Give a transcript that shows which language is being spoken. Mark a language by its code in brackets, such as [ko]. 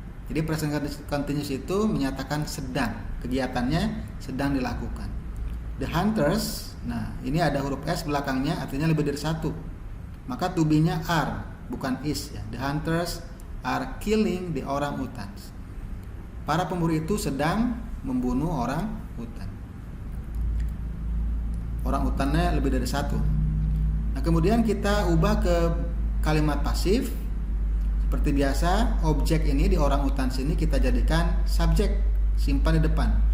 [id] Jadi present continuous itu menyatakan sedang, kegiatannya sedang dilakukan. The hunters, nah ini ada huruf S belakangnya, artinya lebih dari 1. Maka to be-nya are, bukan is ya. [en] The hunters are killing the orang-utans. [id] Para pemburu itu sedang membunuh orang utan. Orang utannya lebih dari 1. Nah, kemudian kita ubah ke kalimat pasif. Seperti biasa, objek ini di orang utan sini kita jadikan subjek, simpan di depan.